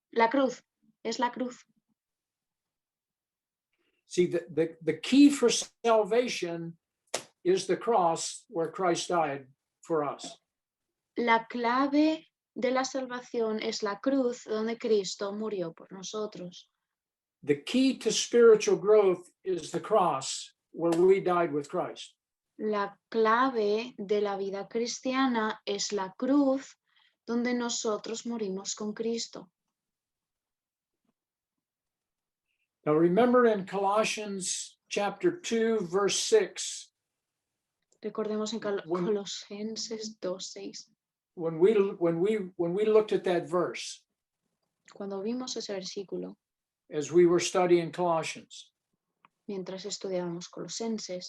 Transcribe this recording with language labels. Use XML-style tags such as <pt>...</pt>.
<es>La cruz, es la cruz.</es> <en>See, the key for salvation is the cross where Christ died for us.</en> <es>La clave de la salvación es la cruz donde Cristo murió por nosotros.</es> <en>The key to spiritual growth is the cross where we died with Christ.</en> <es>La clave de la vida cristiana es la cruz donde nosotros morimos con Cristo.</es> <en>Now remember in Colossians chapter 2, verse 6,</en> <es>Recordemos en Colosenses 2:6.</es> <en>when we looked at that verse</en> <es>Cuando vimos ese versículo,</es> <en>as we were studying Colossians.</en> <es>mientras estudiábamos Colosenses,</es>